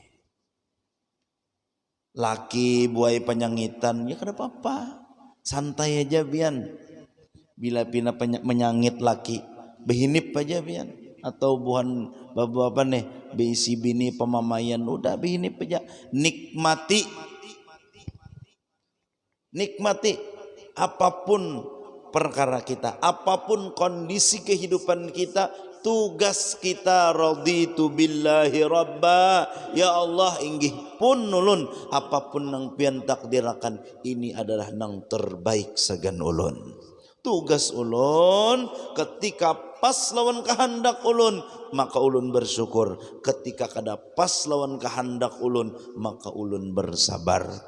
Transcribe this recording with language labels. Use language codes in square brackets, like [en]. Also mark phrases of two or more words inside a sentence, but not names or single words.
[bjn] Laki buai penyangitan ya kada apa-apa, santai aja bian. Bila pina menyangit laki, behinip aja bian. Atau buhan bapak nih beisi bini pemamayan, udah behinip aja. [id] Nikmati apapun perkara kita, apapun kondisi kehidupan kita. [bjn] Tugas kita [ar] رضيت بالله ربا, [bjn] ya Allah inggih pun nulun apapun nang pian takdirakan, ini adalah nang terbaik sagan ulun. Tugas ulun ketika pas lawan kehendak ulun maka ulun bersyukur, ketika kada pas lawan kehendak ulun maka ulun bersabar.